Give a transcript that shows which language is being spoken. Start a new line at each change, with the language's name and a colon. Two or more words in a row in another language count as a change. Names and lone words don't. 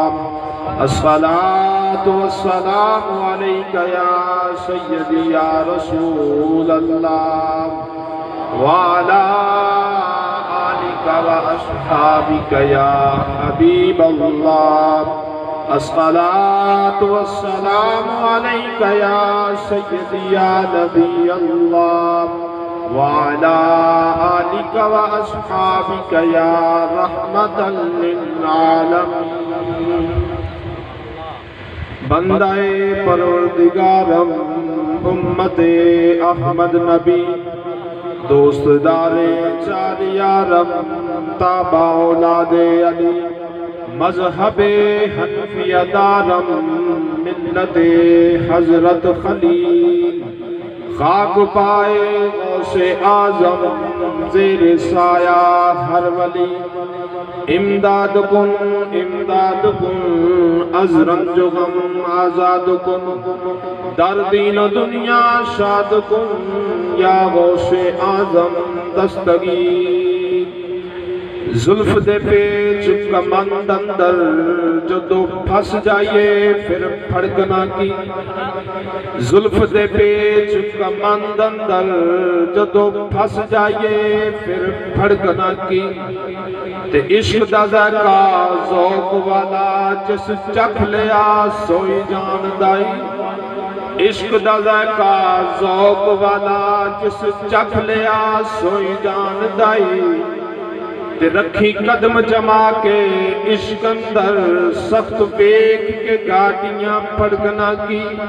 Arabic: الصلاة والسلام عليك يا سيدي يا رسول الله وعلى آلك وأصحابك يا حبيب الله الصلاة والسلام عليك يا سيدي يا نبي الله وعلى آلك وأصحابك يا رحمة
Persian: للعالمين بندہ پروردگارم امت احمد نبی دوست دار چار یارم تابع اولاد علی مذہب حنفیہ دارم ملت حضرت خلیل خاک پائے غوث اعظم زیر سایہ ہر ولی امداد کن از رنج و غم آزاد کن در دین و دنیا شاد کن یا غوث اعظم دستگیر
Punjabi: زلف دے پیچ کمند اندر جو دو پھنس جائیے پھر پھڑکنا کی زلف دے پیچ کمند اندر جو دو پھنس جائیے پھر پھڑکنا کی تے عشق دا ذائقہ ذوق والا جس چکھ لیا سوئی جان دائی عشق دا ذائقہ ذوق والا جس چکھ لیا سوئی جان دائی تے رکھی قدم جما کے عشق اندر سخت بیک کے گاڑیاں پڑگنا کی